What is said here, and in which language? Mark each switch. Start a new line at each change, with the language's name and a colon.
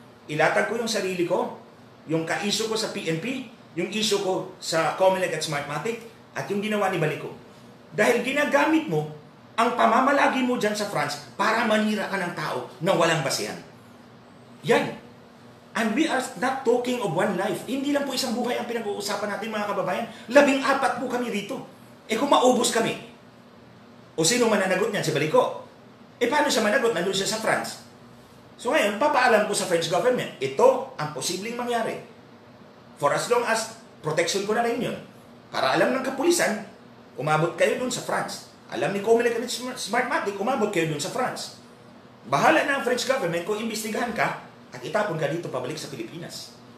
Filipino: Ilatag ko yung sarili ko, yung ka-issue ko sa PNP, yung issue ko sa Comelec at Smartmatic, at yung ginawa ni Baliko. Dahil ginagamit mo ang pamamalagi mo dyan sa France para manira ka ng tao na walang basehan. Yan.
English: And we are not talking of one life.
Filipino: Hindi lang po isang buhay ang pinag-uusapan natin, mga kababayan. 14 po kami rito. Kung maubos kami, o sino mananagot niyan? Si Balico. Paano siya managot? Nandun siya sa France. So ngayon, papaalam ko sa French government, ito ang posibleng mangyari.
English: For as long as protection
Filipino: ko na rin yun. Para alam ng kapulisan, umabot kayo dun sa France. Alam ni Comelec at Smartmatic, umabot kayo dun sa France. Bahala na ang French government kung imbestigahan ka at itapon ka dito pabalik sa Pilipinas.